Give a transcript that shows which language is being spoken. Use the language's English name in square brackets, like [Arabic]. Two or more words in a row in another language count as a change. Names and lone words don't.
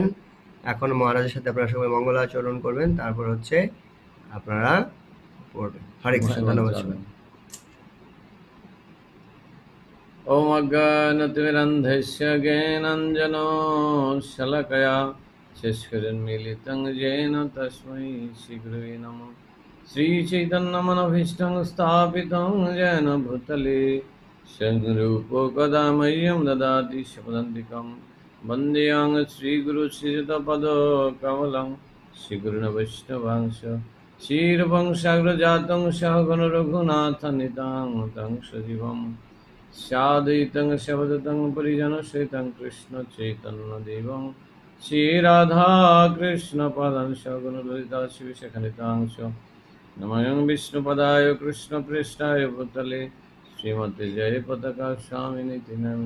[Bangla] এখন মহারাজের সাথে আপনারা সবাই মঙ্গলাচরণ করবেন, তারপর হচ্ছে আপনারা পড়বেন। হরে কৃষ্ণ, ধন্যবাদ। [Sanskrit] ওম অজ্ঞানতিমিরন্ধস্য জ্ঞানাঞ্জনো শলাকয়া চক্ষুरुन्मीलितं येन तस्मै श्रीगुरवे नमः। श्रीचैतन्यमनभीष्टं स्थापितं येन भूतले स्वयंरूपो कदा मह्यं ददाति स्वपदान्तिकं। वन्देऽहं श्रीगुरुश्रीयुतपदकमलं श्रीगुरुवैष्णवांश क्षीरवंशाग्रजातं सहगण रघुनाथनितां तं सजीवम् साद्वैतं शबदतं परिजनसहितं कृष्ण चैतन्यदेवं श्रीराधाकृष्णपदं सगुणललिता शिवशखनितांश नमः विष्णुपदाय कृष्णप्रेष्ठाय भूतले श्रीमते जयपताका स्वामिनिति नामिने।